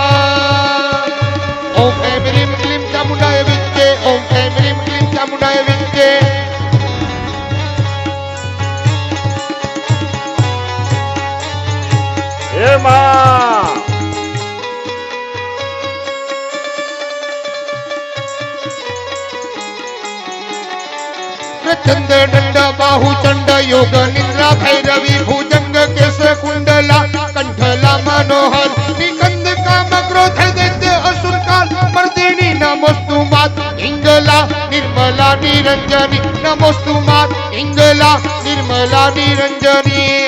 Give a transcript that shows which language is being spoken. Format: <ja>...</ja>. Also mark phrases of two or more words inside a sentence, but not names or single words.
<sa>ओम ऐं ह्रीं क्लीं चामुंडाय विद्ये. ओम ऐं ह्रीं क्लीं चामुंडाय विद्ये.</sa> <gu>હે માં</gu> <sa>प्रचंड दंड बाहु चंड योग निद्रा भैरवी भुजंग केश कुंडला कंठला मनोहर निकंद काम क्रोध दैत्य असुर काल मर्दिनी नमोस्तु मात इंगला निर्मला निरंजनी नमोस्तु मात इंगला निर्मला निरंजनी.</sa>